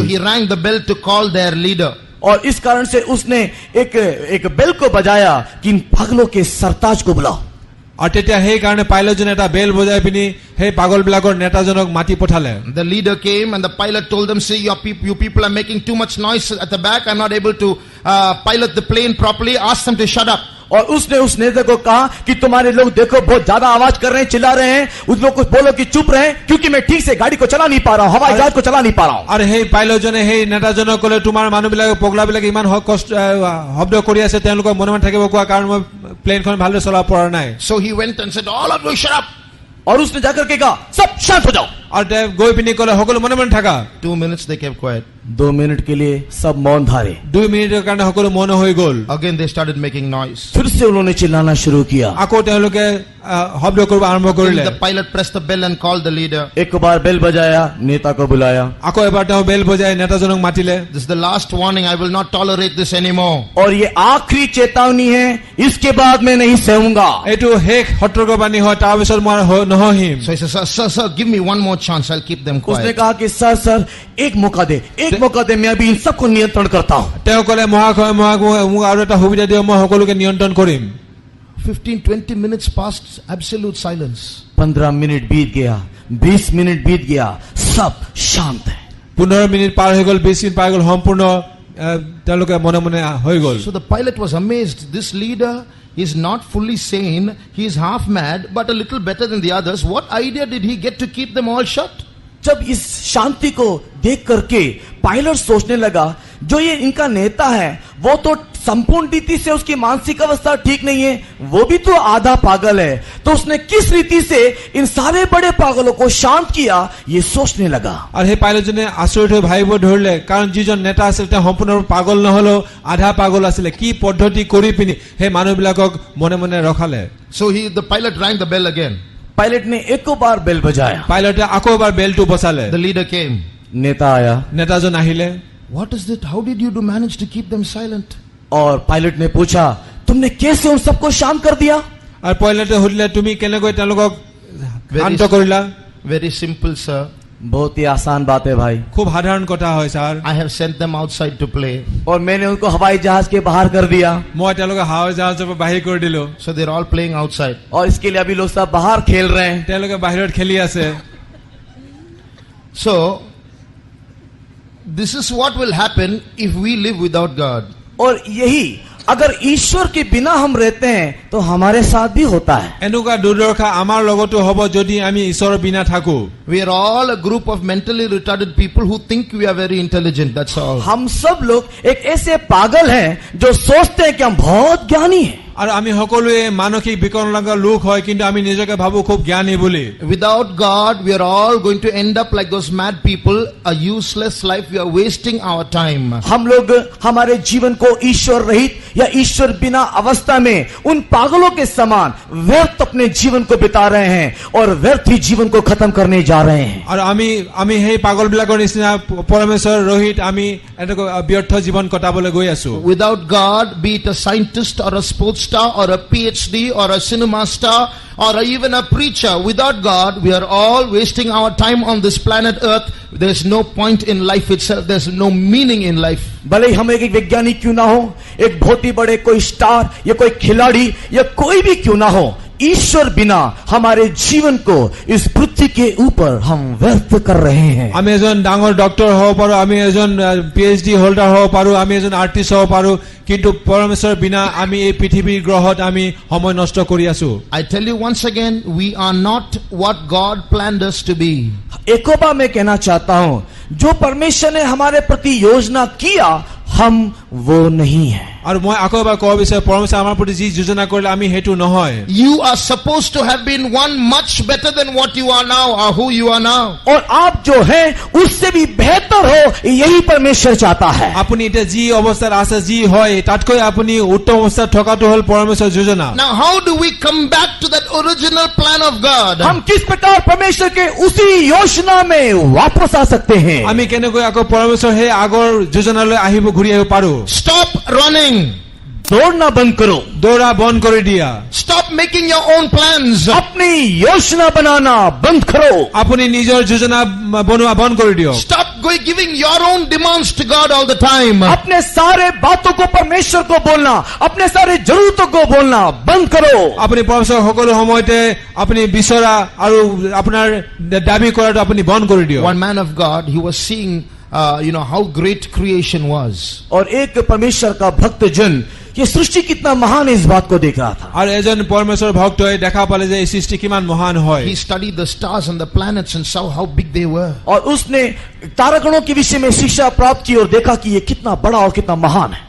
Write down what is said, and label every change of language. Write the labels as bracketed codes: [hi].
[en] So he rang the bell to call their leader. [hi] और इस कारण से उसने एक बेल को बजाया कि इन पागलों के सरताज को बुलाओ। [as] আৰু তেতিয়া সেই কাৰণে পাইলটজনে এটা বেল বজাই পিনি সেই পাগলবিলাকৰ নেতাজনক মাতি পঠালে। [en] The leader came and the pilot told them, see, you people are making too much noise at the back. I'm not able to pilot the plane properly. Ask them to shut up. [hi] और उसने उस नेता को कहा कि तुम्हारे लोग देखो बहुत ज्यादा आवाज कर रहे हैं, चिल्ला रहे हैं, उस लोग को बोलो कि चुप रहे क्योंकि मैं ठीक से गाड़ी को चला नहीं पा रहा हूं, हवाई जहाज को चला नहीं पा रहा हूं। [as] আৰু সেই পাইলটজনে সেই নেতাজনক ক'লে তোমাৰ মানুহবিলাকে পগলাবিলাকে ইমান কষ্ট শব্দ কৰি আছে তেওঁলোকক মনে মনে থাকিব কোৱা কাৰণ মই প্লেনখন ভালদৰে চলাব পৰা নাই। [en] So he went and said, all of you shut up. [hi] और उसने जाकर के कहा सब शांत हो जाओ। [as] আৰু তেওঁ গৈ পিনি ক'লে সকলো মনে মনে থাকা। [en] 2 minutes they kept quiet. [hi] 2 minute के लिए सब मौन धारे। [as] 2 মিনিটৰ কাৰণে সকলো মৌন হৈ গ'ল। [en] Again they started making noise. [hi] फिर से उन्होंने चिल्लाना शुरू किया। [as] আকৌ তেওঁলোকে শব্দ কৰিব আৰম্ভ কৰিলে। [en] The pilot pressed the bell and called the leader. [hi] एक बार बेल बजाया, नेता को बुलाया। [as] আকৌ এবাৰ তেওঁ বেল বজাই নেতাজনক মাতিলে। [en] This is the last warning. I will not tolerate this anymore. [hi] और ये आखिरी चेतावनी है, इसके बाद मैं नहीं सहूंगा। [as] এইটো শেষ সতৰ্কবাণী হয়, তাৰ পিছত মই নহহিম। [en] So he says, sir, give me one more chance. I'll keep them [hi] उसने [en] quiet. [hi] कहा कि सर एक मौका दे, मैं अभी इन सबको नियंत्रण करता हूं। [as] তেওঁ ক'লে মহাশয় মোক আৰু এটা সুবিধা দিয়ক, মই সকলোকে নিয়ন্ত্ৰণ কৰিম। [en] 15-20 minutes passed, absolute silence. [hi] 15 minute बीत गया, 20 मिनट बीत गया, सब शांत है। [as] 15 মিনিট পাৰ হৈ গ'ল, 20 মিনিট পাৰ হৈ গ'ল, সম্পূৰ্ণ তেওঁলোকে মনে মনে হৈ গ'ল। [en] So the pilot was amazed. This leader is not fully sane. He is half mad, but a little better than the others. What idea did he get to keep them all shut? [hi] जब इस शांति को देख करके pilot सोचने लगा जो ये इनका नेता है वो तो संपूर्ण रीति से उसकी मानसिक अवस्था ठीक नहीं है, वो भी तो आधा पागल है, तो उसने किस रीति से इन सारे बड़े पागलों को शांत किया ये सोचने लगा। [as] আৰু সেই পাইলটজনে আচৰিত হৈ ভাবিব ধৰিলে কাৰণ যিজন নেতা আছিল তেওঁ সম্পূৰ্ণ পাগল নহলেও আধা পাগল আছিলে, কি পদ্ধতি কৰি পিনি সেই মানুহবিলাকক মনে মনে ৰখালে। [en] So the pilot rang the bell again. [hi] Pilot ने एक बार बेल बजाया। [as] পাইলটে আকৌ এবাৰ বেলটো বজালে। [en] The leader came. [hi] नेता आया [as] নেতাজন আহিলে [en] What is it? How did you do manage to keep them silent? [hi] और पायलट ने पूछा, तुमने कैसे उन सबको शांत कर दिया? [as] আৰু পাইলটে সুধিলে তুমি কেনেকৈ তেওঁলোকক শান্ত কৰিলা [en] Very simple, sir. [hi] बहुत ही आसान बात है भाई। [as] খুব সাধাৰণ কথা হয় sir [en] I have sent them outside to play. [hi] और मैंने उनको हवाई जहाज के बाहर कर दिया [as] মই তেওঁলোকক হাৱাই জাহাজৰ পৰা বাহিৰ কৰি দিলো [en] So they're all playing outside. [hi] और इसके लिए अभी लोग सब बाहर खेल रहे हैं। [as] তেওঁলোকে বাহিৰত খেলি আছে [en] So, this is what will happen if we live without God. [hi] और यही अगर ईश्वर के बिना हम रहते हैं तो हमारे साथ भी होता है। [as] এনেকুৱা দুৰ্দশা আমাৰ লগতো হ'ব যদি আমি ঈশ্বৰৰ বিনা থাকো [en] We are all a group of mentally retarded people who think we are very intelligent. That's all. [hi] हम सब लोग एक ऐसे पागल हैं जो सोचते हैं कि हम बहुत ज्ञानी हैं। [as] আৰু আমি সকলোৱে মানসিক বিকলাঙ্গ লোক হয় কিন্তু আমি নিজকে ভাবো খুব জ্ঞানী বুলি [en] Without God, we are all going to end up like those mad people, a useless life. We are wasting our time. [hi] हम लोग हमारे जीवन को ईश्वर रहित या ईश्वर बिना अवस्था में उन पागलों के समान व्यर्थ अपने जीवन को बिता रहे हैं और व्यर्थ ही जीवन को खत्म करने जा रहे हैं। [as] আৰু আমি সেই পাগল বিলাকৰ নিচিনা পৰমেশ্বৰ ৰহিত আমি এনেকৈ ব্যৰ্থ জীৱন কটাবলৈ গৈ আছো [en] Without God, be it a scientist or a sports star or a PhD or a cinema star or even a preacher, without God, we are all wasting our time on this planet Earth. There's no point in life itself. There's no meaning in life. [hi] भले ही हम एक वैज्ञानिक क्यों ना हो, एक बहुत ही बड़े कोई स्टार या कोई खिलाड़ी या कोई भी क्यों ना हो, ईश्वर बिना हमारे जीवन को इस पृथ्वी के ऊपर हम व्यर्थ कर रहे हैं। [as] আমি এজন ডাঙৰ ডক্টৰ হ'ব পাৰো আমি এজন PhD হোল্ডাৰ হ'ব পাৰো আমি এজন আৰ্টিষ্ট হ'ব পাৰো কিন্তু পৰমেশ্বৰৰ বিনা আমি এই পৃথিৱীৰ গ্ৰহত আমি সময় নষ্ট কৰি আছো [en] I tell you once again, we are not what God planned us to be. [hi] एक बार मैं कहना चाहता हूं, जो परमेश्वर ने हमारे प्रति योजना किया हम वो नहीं है। [as] আৰু মই আকৌ এবাৰ ক'ব বিচাৰো পৰমেশ্বৰ আমাৰ প্ৰতি যি যোজনা কৰিলে আমি হেতু নহয় [en] You are supposed to have been one much better than what you are now or who you are now. [hi] और आप जो हैं उससे भी बेहतर हो, यही परमेश्वर चाहता है। [as] আপুনি এতিয়া যি অৱস্থাত আছে যি হয় তাতকৈ আপুনি উত্তম অৱস্থাত থকাটো হ'ল পৰমেশ্বৰৰ যোজনা [en] Now, how do we come back to that original plan of God? [hi] हम किस प्रकार परमेश्वर के उसी योजना में वापस आ सकते हैं? [as] আমি কেনেকৈ আকৌ পৰমেশ্বৰ সেই আগৰ যোজনালৈ ঘূৰি আহিব পাৰো [en] Stop running. [hi] दौड़ना बंद करो, [as] দৌৰা বন্ধ কৰি দিয়া [en] Stop making your own plans. [hi] अपनी योजना बनाना बंद करो, [as] আপুনি নিজৰ যোজনা বনোৱা বন্ধ কৰি দিয়ক [en] Stop giving your own demands to God all the time. [hi] अपने सारे बातों को परमेश्वर को बोलना, अपने सारे जरूरतों को बोलना बंद करो। [as] আপুনি পৰমেশ্বৰক সকলো সময়তে আপুনি বিচৰা আৰু আপোনাৰ দাবী কৰাটো আপুনি বন্ধ কৰি দিয়ক [en] One man of God, he was seeing how great creation was. [hi] और एक परमेश्वर का भक्त जन ये सृष्टि कितना महान है इस बात को देख रहा था। [as] আৰু এজন পৰমেশ্বৰ ভক্তই দেখা পালে যে এই সৃষ্টি কিমান মহান হয় [en] He studied the stars and the planets and saw how big they were. [hi] और उसने तारागणों के विषय में शिक्षा प्राप्त की और देखा कि ये कितना बड़ा और कितना महान है।